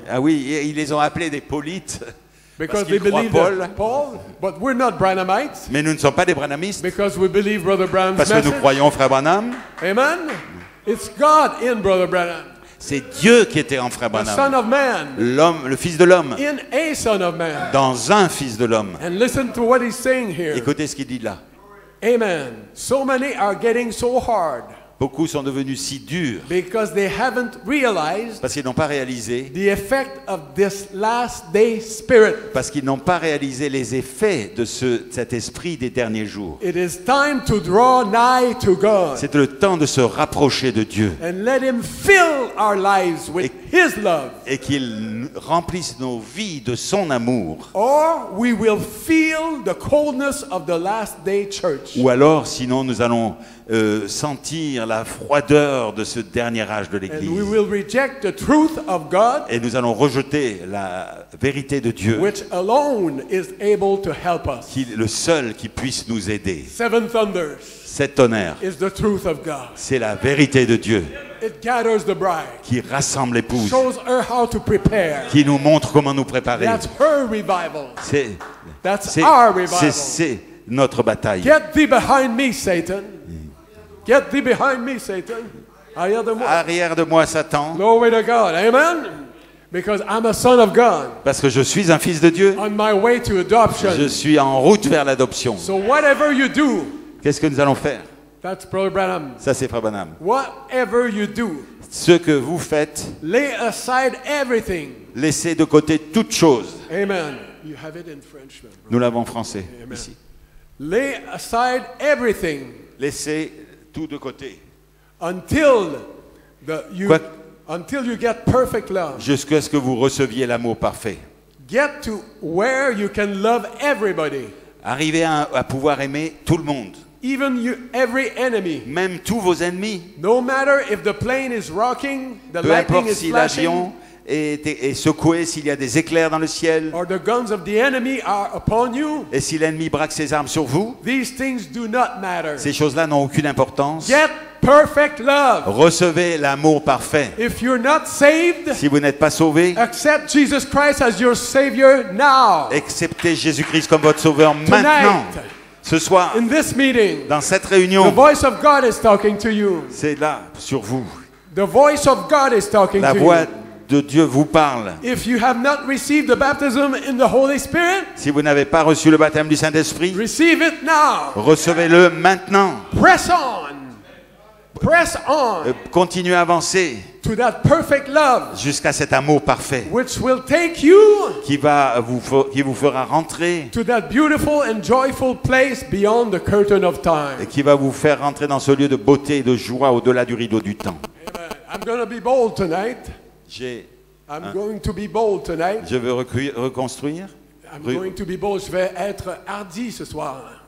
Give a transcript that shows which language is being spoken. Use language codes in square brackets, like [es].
[fr] ah oui, ils les ont appelés des polites. [en] Because [fr] qu'ils [en] they [fr] croient [en] believe Paul. that Paul? But we're not Branhamites. [fr] Mais nous ne sommes pas des branhamistes [en] Because we believe Brother Branham's [fr] parce que nous [en] message. [fr] croyons Frère Branham. [en] Amen? It's God in Brother Branham. [fr] C'est Dieu qui était en Frère [en] The Son [fr] Branham. [en] of Man. [fr] L'homme, le Fils de l'homme, [en] In a Son of Man. [fr] dans un Fils de l'homme. [en] And listen to what he's saying here. [fr] Écoutez ce qu'il dit là. [en] Amen. So many are getting so hard [fr] Beaucoup sont devenus si durs [en] because they haven't realized [fr] parce qu'ils n'ont pas réalisé, [en] the effect of this last day spirit. [fr] parce qu'ils n'ont pas réalisé les effets de cet esprit des derniers jours. [en] It is time to draw nigh to God [fr] C'est le temps de se rapprocher de Dieu [en] and let Him fill our lives with His love, [fr] et qu'il remplisse nos vies de son amour. [en] or we will feel the coldness of the last day church. [fr] Ou alors, sinon, nous allons sentir la froideur de ce dernier âge de [en] And we [fr] l'Église. [en] will reject the truth of God, [fr] Et nous allons rejeter la vérité de Dieu, [en] which alone is able to help us. [fr] qui est le seul qui puisse nous aider. [en] Seven thunders [fr] Cet tonnerre, [en] is the truth of God. [fr] c'est la vérité de Dieu [en] It gathers the bride, [fr] qui rassemble l'épouse, [en] shows her how to prepare. [fr] qui nous montre comment nous préparer. [en] That's her revival. That's [fr] C'est [en] our revival. [fr] c'est notre bataille. [en] Get thee behind me, Satan. Get thee behind me, Satan. [fr] Arrière de moi. Arrière de moi, Satan, [en] Glory to God. Amen. Because I'm a son of God [fr] parce que je suis un fils de Dieu. [en] on my way to adoption. [fr] Je suis en route vers l'adoption. [en] So whatever you do, [fr] Qu'est-ce que nous allons faire? [en] That's Brother Branham. [fr] Ça, c'est Frère Branham. [en] Whatever you do, [fr] Ce que vous faites, [en] lay aside everything. [fr] laissez de côté toute chose. [en] Amen. You have it in French. man. [fr] Nous l'avons en français [en] Amen. [fr] ici. [en] Lay aside everything [fr] Laissez tout de côté. [en] until [fr] Quoi? [en] until you get perfect love. [fr] Jusqu'à ce que vous receviez l'amour parfait. [en] Get to where you can love everybody, [fr] Arrivez à pouvoir aimer tout le monde, [en] even every enemy. [fr] même tous vos ennemis. [en] No matter if the plane is rocking, the [fr] Peu [en] lightning [fr] importe [en] is [fr] si [en] flashing, [fr] l'avion est secoué, s'il y a des éclairs dans le ciel, [en] or the guns of the enemy are upon you. [fr] et si l'ennemi braque ses armes sur vous, [en] These things do not matter. [fr] ces choses-là n'ont aucune importance. [en] Get perfect love. [fr] Recevez l'amour parfait. [en] If you're not saved, [fr] Si vous n'êtes pas sauvé, [en] accept Jesus Christ as your Savior now. [fr] acceptez Jésus-Christ comme votre sauveur maintenant. Ce soir, [en] In this meeting, [fr] dans cette [en] the [fr] réunion, [en] voice of God is talking to you. [fr] c'est là, sur vous. [en] The voice of God is talking [fr] La [en] to [fr] voix [en] you. [fr] de Dieu vous parle. [en] If you have not received the baptism in the Holy Spirit, [fr] Si vous n'avez pas reçu le baptême du Saint-Esprit, [en] receive it now. [fr] recevez-le maintenant. [en] Press on. Press on [fr] Continuez à avancer [en] to that perfect love, [fr] jusqu'à cet amour parfait [en] which will take you [fr] qui vous fera rentrer [en] to that beautiful and joyful place beyond the curtain of [fr] et [en] time. [fr] qui va vous faire rentrer dans ce lieu de beauté et de joie au-delà du rideau du temps. [en] Amen. I'm going to be bold tonight. I'm going to be bold tonight. [fr] Je veux reconstruire. [en] I'm going to be bold. [fr] Je vais être hardi ce soir.